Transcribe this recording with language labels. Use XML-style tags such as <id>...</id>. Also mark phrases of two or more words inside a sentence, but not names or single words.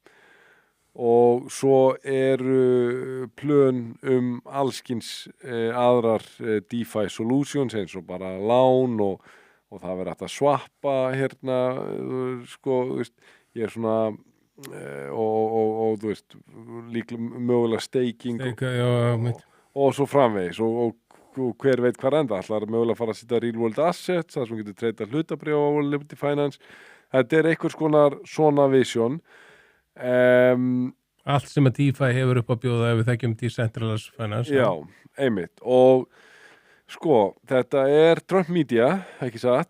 <is>Og svo eru plön allskins aðrar</is> <en>DeFi solutions</en> <is>eins og bara lán og það verður hægt að swappa hérna, sko, þú veist, ég er svona og þú veist, líklega mögulega staking og svo framvegis og hver veit hvað enda, ætlar mögulega að fara að setja</is> <en>real world assets,</en> <is>það sem getur treyta hlutabréf á Liberty Finance. Þetta er einhvers konar svona vision. Allt sem að DeFi hefur upp að bjóða ef við þekkjum</is> <en>Decentralized Finance.</en> <is>Já, einmitt. Og sko, þetta er Trump Media, ekki satt.</is>